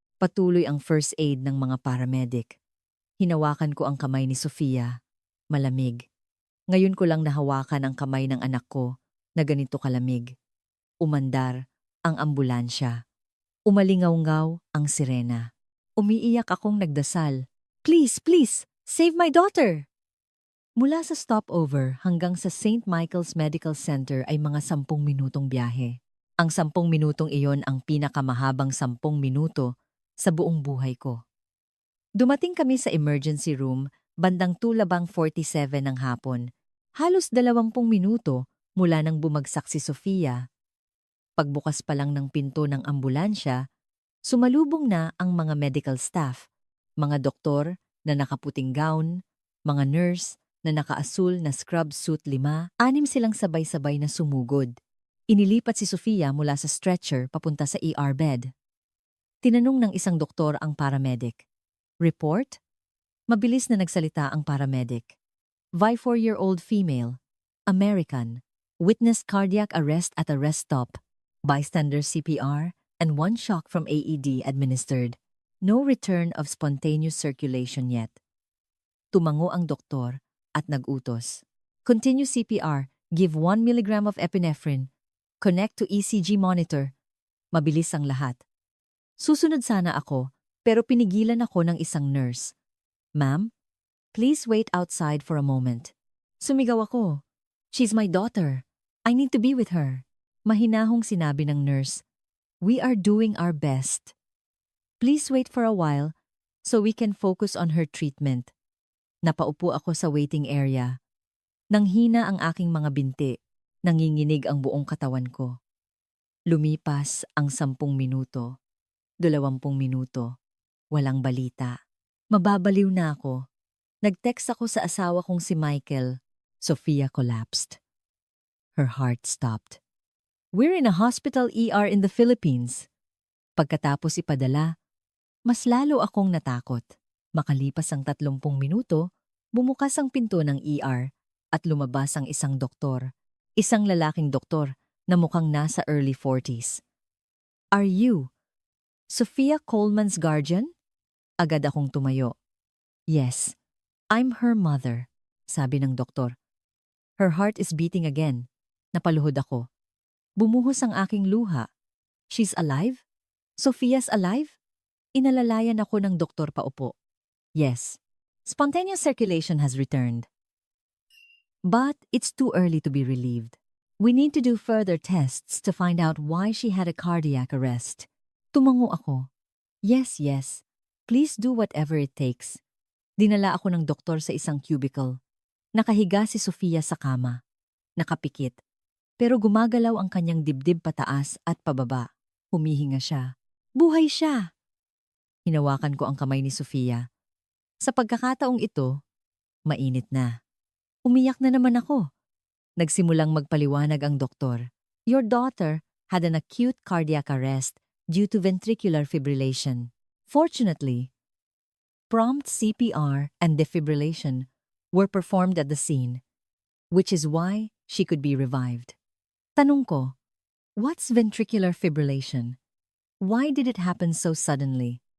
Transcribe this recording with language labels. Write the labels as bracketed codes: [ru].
[tl] Patuloy ang first aid ng mga paramedic. Hinawakan ko ang kamay ni Sofia. Malamig. Ngayon ko lang nahawakan ang kamay ng anak ko na ganito kalamig. Umandar ang ambulansya. Umalingaw-ngaw ang sirena. Umiiyak akong nagdasal. [en] "Please, please, save my daughter!" [tl] Mula sa stopover hanggang sa St. Michael's Medical Center ay mga 10 minutong biyahe. Ang 10 minutong iyon ang pinakamahabang 10 minuto sa buong buhay ko. Dumating kami sa emergency room bandang 2:47 ng hapon. Halos 20 minuto mula nang bumagsak si Sofia. Pagbukas pa lang ng pinto ng ambulansya, sumalubong na ang mga medical staff, mga doktor na nakaputing gown, mga nurse na nakaasul na scrub suit 5, 6 silang sabay-sabay na sumugod. Inilipat si Sofia mula sa stretcher papunta sa ER bed. Tinanong ng isang doktor ang paramedic. "Report?" Mabilis na nagsalita ang paramedic. [en] 4-year-old female, American, witnessed cardiac arrest at a rest stop, bystander CPR, and 1 shock from AED administered. No return of spontaneous circulation yet. [tl] Tumango ang doktor at nagutos. [en] Continue CPR, give 1 milligram of epinephrine, connect to ECG monitor. [tl] Mabilis ang lahat. Susunod sana ako, pero pinigilan ako ng isang nurse. [en] "Ma'am, please wait outside for a moment." [tl] Sumigaw ako. [en] "She's my daughter. I need to be with her." [tl] Mahinahong sinabi ng nurse, [en] "We are doing our best. Please wait for a while so we can focus on her treatment." [tl] Napaupo ako sa waiting area. Nanghina ang aking mga binti. Nanginginig ang buong katawan ko. Lumipas ang 10 minuto. 20 minuto. Walang balita. Mababaliw na ako. Nag-text ako sa asawa kong si Michael. [en] Sofia collapsed. Her heart stopped. "We're in a hospital ER in the Philippines." [tl] Pagkatapos ipadala, mas lalo akong natakot. Makalipas ang 30 minuto, bumukas ang pinto ng ER at lumabas ang isang doktor. Isang lalaking doktor na mukhang nasa early 40s. [en] "Are you Sofia Coleman's guardian?" [tl] Agad akong tumayo. [en] "Yes, I'm her mother," [tl] sabi ng doktor. [en] Her heart is beating again. [tl] Napaluhod ako. Bumuhos ang aking luha. [en] "She's alive? Sofia's alive?" [tl] Inalalayan ako ng doktor paupo. [en] "Yes, spontaneous circulation has returned. But it's too early to be relieved. We need to do further tests to find out why she had a cardiac arrest." [tl] Tumango ako. [en] Yes. Please do whatever it takes." [tl] Dinala ako ng doktor sa isang cubicle. Nakahiga si Sofia sa kama. Nakapikit. Pero gumagalaw ang kanyang dibdib pataas at pababa. Humihinga siya. Buhay siya! Hinawakan ko ang kamay ni Sofia. Sa pagkakataong ito, mainit na. Umiyak na naman ako. Nagsimulang magpaliwanag ang doktor. [en] Your daughter had an acute cardiac arrest due to ventricular fibrillation. Fortunately, prompt CPR and defibrillation were performed at the scene, which is why she could be revived. [tl] Tanong ko, [en] what's ventricular fibrillation? Why did it happen so suddenly?